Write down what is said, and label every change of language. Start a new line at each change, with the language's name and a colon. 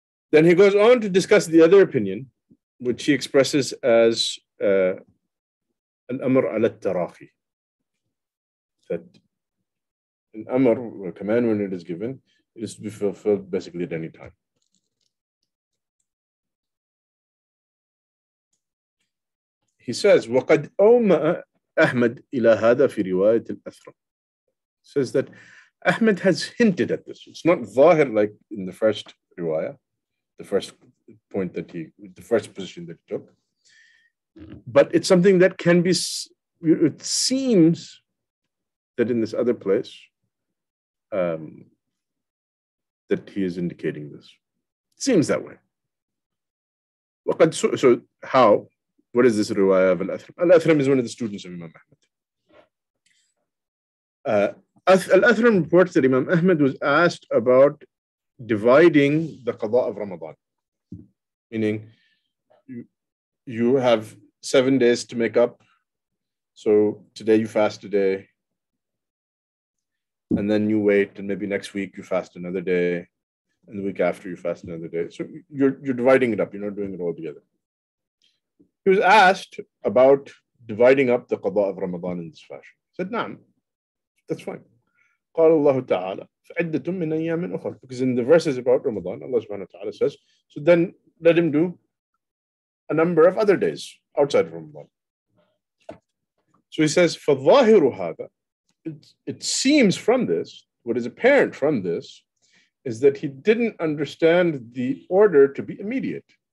English: Then he goes on to discuss the other opinion, which he expresses as al-Amr al-Tarahi. That an Amr, a command when it is given, it is to be fulfilled basically at any time.
Arabic: He says, وَقَدْ أَوْمَأَ أحمد إلى هذا في رواية الأثرم.
English: Says that Ahmad has hinted at this. It's not zahir like in the first riwayah, the first point that the first position that he took. But it's something that can be, it seems that in this other place, that he is indicating this. It seems that way. So how? What is this riwayah of Al-Athram? Al-Athram is one of the students of Imam Ahmad. Al-Athram reports that Imam Ahmad was asked about dividing the qada of Ramadan. Meaning, you have 7 days to make up. So today you fast a day. And then you wait, and maybe next week you fast another day. And the week after you fast another day. So you're dividing it up. You're not doing it all together. He was asked about dividing up the qada of Ramadan in this fashion. He said, "Naam, that's fine."
Arabic: قال الله تعالى فعدة من أيام أخرى.
English: Because in the verses about Ramadan, Allah subhanahu wa ta'ala says, so then let him do a number of other days outside of Ramadan. So he says,
Arabic: فَالظَّاهِرُ هَذا.
English: It seems from this, what is apparent from this, is that he didn't understand the order to be immediate.